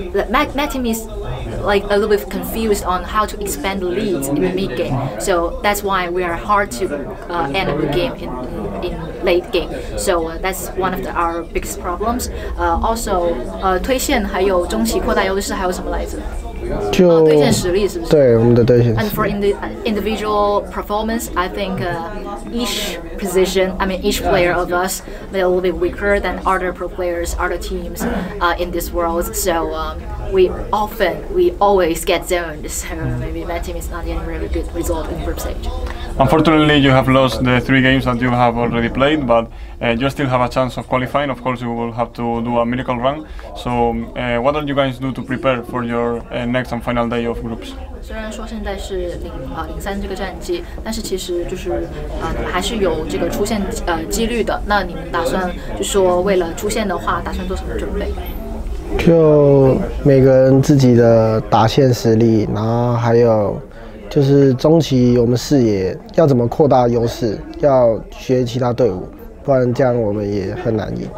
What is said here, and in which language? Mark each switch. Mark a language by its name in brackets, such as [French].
[English] Matt team is like a little bit confused on how to expand the leads in the mid game. So that's why we are hard to end the game in late game. So that's one of our biggest problems. [Chinese] Also, 推线还有中期扩大优势还有什么来着？就对线实力是不是？对，我们的对线。 [English] And for individual performance, I think each position, I mean each player of us, they're a little bit weaker than other pro players, other teams in this world. So we always get zoned. So maybe my team is not getting really good result in group stage. Unfortunately, you have lost the 3 games that you have already played, but you still have a chance of qualifying. Of course, you will have to do a miracle run. So, what are you guys do to prepare for your next and final day of groups? [Chinese] 虽然说现在是03这个战绩，但是其实就是还是有这个出线几率的。那你们打算就说为了出线的话，打算做什么准备？就每个人自己的打线实力，然后还有就是中期我们视野要怎么扩大优势，要学其他队伍，不然这样我们也很难赢。